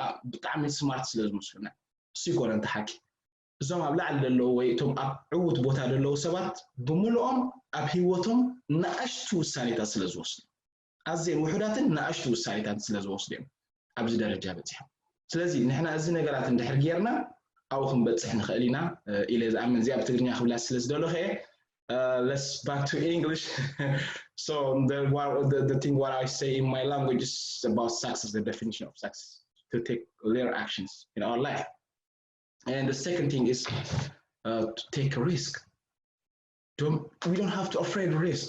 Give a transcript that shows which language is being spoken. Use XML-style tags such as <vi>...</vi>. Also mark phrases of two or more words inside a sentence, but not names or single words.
<ti>ብጣዕሚ ስማርት ስለ ዝመስሉና እሱ ይኮነን ተሓኪ እዞም ኣብ ላዕሊ ዘለዉ ወይ እቶም ኣብ ዕዉት ቦታ ዘለዉ ሰባት ብምሉኦም ኣብ ሂወቶም ንኣሽቱ ውሳኔታት ስለ ዝወስዱ ኣዝየን ውሑዳትን ንኣሽቱ ውሳኔታት ስለ ዝወስዱ እዮም ኣብዚ ደረጃ በፂሖም ስለዚ ንሕና እዚ ነገራት እንድሕር ጌርና ኣብኡ ክንበፅሕ ንኽእል ኢና ኢለ ዝኣምን እዚኣ ብትግርኛ ክብላ ስለ ዝደለኹ እየ</ti> <en>let's back to English. So the thing what I say in my language is about success, the definition of success, to take little actions in our life. And the second thing is to take a risk. We don't have to afraid of risk.</en>